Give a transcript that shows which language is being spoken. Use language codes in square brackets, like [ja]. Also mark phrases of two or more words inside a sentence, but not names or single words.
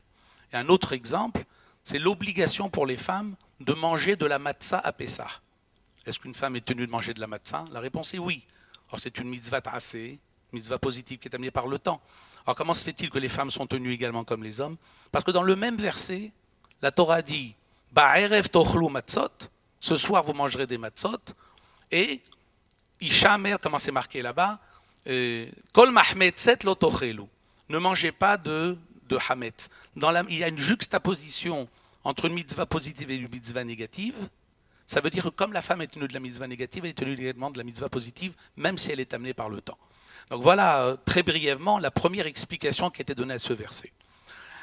[fr] Et un autre exemple, c'est l'obligation pour les femmes de manger de la matzah à Pessah. Est-ce qu'une femme est tenue de manger de la matzah? La réponse est oui. Alors c'est une [he] מצוות עשה, [fr] mitzvah positive qui est amenée par le temps. Alors comment se fait-il que les femmes sont tenues également comme les hommes? Parce que dans le même verset, la Torah dit « [he] בערב תאכלו מצות [fr] » ce soir vous mangerez des matzot, et « Ishamer » comment c'est marqué là-bas, « [he] כל מחמצת לא תאכלו [fr] » ne mangez pas de hametz. Il y a une juxtaposition entre une mitzvah positive et une mitzvah négative. Ça veut dire que comme la femme est tenue de la mitzvah négative, elle est tenue également de la mitzvah positive, même si elle est amenée par le temps. Donc voilà, très brièvement, la première explication qui a été donnée à ce verset.